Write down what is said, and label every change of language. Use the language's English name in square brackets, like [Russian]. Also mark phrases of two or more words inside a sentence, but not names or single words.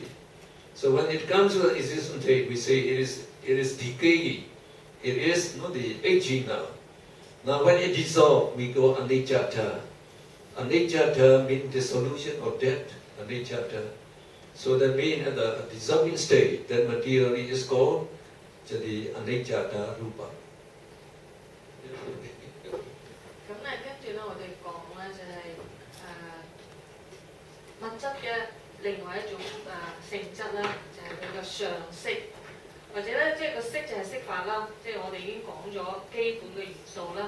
[English] So when it comes to the existing state, we say it is decaying. It is the aging now. Now when it dissolves, we go anicca. Anicca means dissolution or death. Anicca. So that means at the dissolving state, that materiality is called the [Pali] anicca rupa. [Cantonese] 咁咧，跟住咧，我哋講咧就係物質嘅另外一種性質啦，就係佢嘅相色，或者咧即係個色就係色法啦，即係我哋已經講咗基本嘅元素啦。